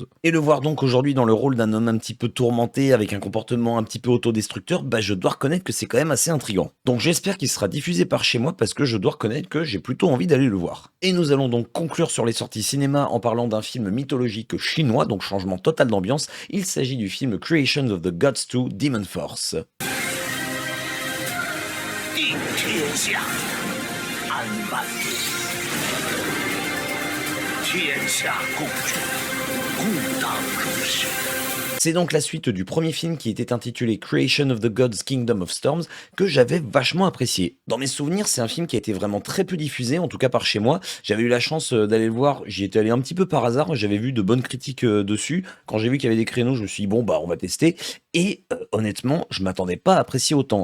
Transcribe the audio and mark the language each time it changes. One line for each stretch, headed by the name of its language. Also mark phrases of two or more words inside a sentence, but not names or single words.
French: Et le voir donc aujourd'hui dans le rôle d'un homme un petit peu tourmenté, avec un comportement un petit peu autodestructeur, je dois reconnaître que c'est quand même assez intriguant. Donc j'espère qu'il sera diffusé par chez moi, parce que je dois reconnaître que j'ai plutôt envie d'aller le voir. Et nous allons donc conclure sur les sorties cinéma en parlant d'un film mythologique chinois, donc changement total d'ambiance. Il s'agit du film Creation of the Gods 2 Demon Force.
Chinese: 地天下安万天下共主，故当如是。
French: C'est donc la suite du premier film qui était intitulé Creation of the Gods Kingdom of Storms, que j'avais vachement apprécié. Dans mes souvenirs, c'est un film qui a été vraiment très peu diffusé, en tout cas par chez moi. J'avais eu la chance d'aller le voir, j'y étais allé un petit peu par hasard, j'avais vu de bonnes critiques dessus. Quand j'ai vu qu'il y avait des créneaux, je me suis dit bon on va tester. Et honnêtement, je m'attendais pas à apprécier autant.